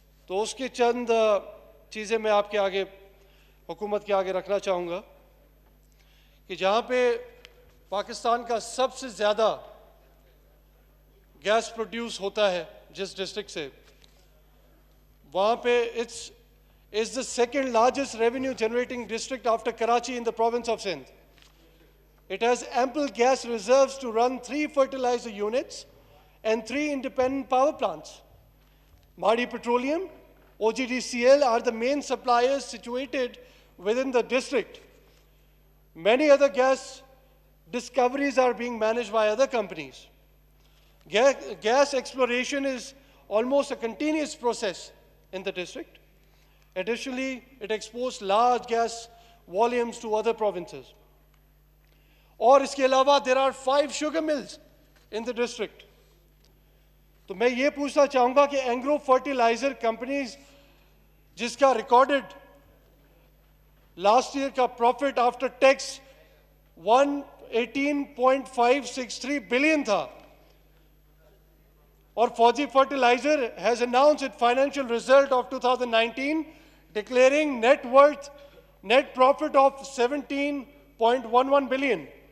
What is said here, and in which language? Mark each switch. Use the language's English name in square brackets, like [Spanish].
[Urdu] تو اس کی چند چیزیں میں آپ کے آگے، حکومت کے آگے رکھنا چاہوں گا کہ جہاں پہ پاکستان کا سب سے زیادہ گیس پروڈیوس ہوتا ہے جس ڈسٹرکٹ سے، وہاں پہ [English] it's the second largest revenue generating district after Karachi in the province of Sindh. It has ample gas reserves to run 3 fertilizer units and 3 independent power plants. Mahdi Petroleum, OGDCL are the main suppliers situated within the district. Many other gas discoveries are being managed by other companies. Gas exploration is almost a continuous process in the district. Additionally, it exports large gas volumes to other provinces. [Urdu] اور اس کے علاوہ [English] there are 5 sugar mills in the district. [Urdu] تو میں یہ پوچھنا چاہوں گا کہ Engro fertiliser companies جس کا ریکارڈڈ لاسٹ ایئر کا پروفٹ آفٹر ٹیکس 118.563 بلین تھا, اور فوجی fertiliser [English] has announced its financial result of 2019 declaring net profit of 17.11 billion.